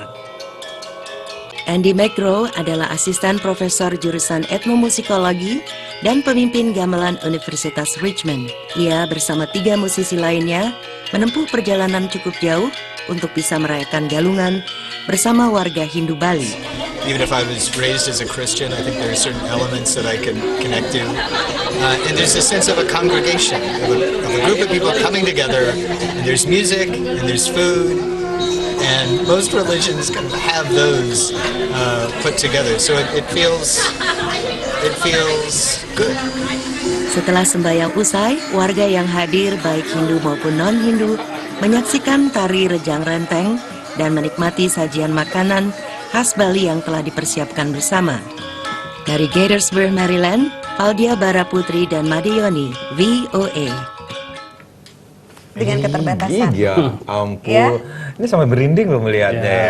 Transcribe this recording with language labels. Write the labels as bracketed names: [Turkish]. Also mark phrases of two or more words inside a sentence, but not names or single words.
[Indonesian] Andy McGraw adalah asisten profesor jurusan etnomusikologi dan pemimpin gamelan Universitas Richmond. Ia bersama 3 musisi lainnya menempuh perjalanan cukup jauh untuk bisa merayakan Galungan bersama warga Hindu Bali. [English] even if I was raised as a Christian, I think there are certain elements that I can connect to. And there's a sense of a congregation, of a group of people coming together, and there's music, and there's food, and most religions kind of have those put together. So it feels good. [Indonesian] Setelah sembahyang usai, warga yang hadir baik Hindu maupun non-Hindu menyaksikan tari rejang renteng dan menikmati sajian makanan khas Bali yang telah dipersiapkan bersama. Dari Gaithersburg, Maryland, Aldia Baraputri dan Madioni, VOA. Dengan keterbatasan. Iya, ampun. Ya. Ini sampai merinding loh melihatnya ya.